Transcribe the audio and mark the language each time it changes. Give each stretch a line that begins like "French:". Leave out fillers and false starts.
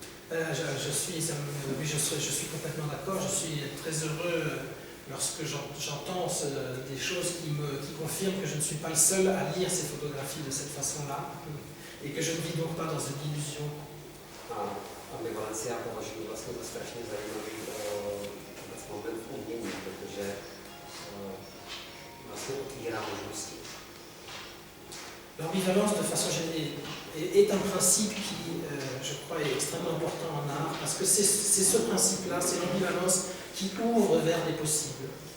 French: Je suis complètement d'accord, je suis très heureux lorsque j'entends des choses qui confirment que je ne suis pas le seul à lire ces photographies de cette façon-là et que je ne vis donc pas dans une illusion.
Czech: Ambivalenci já považuji vlastně za strašně zajímavý moment v umění, protože vlastně otvírá možnosti.
French: L'ambivalence, de façon générale, est un principe qui, je crois, est extrêmement important en art, parce que c'est ce principe-là, c'est l'ambivalence qui ouvre vers les possibles.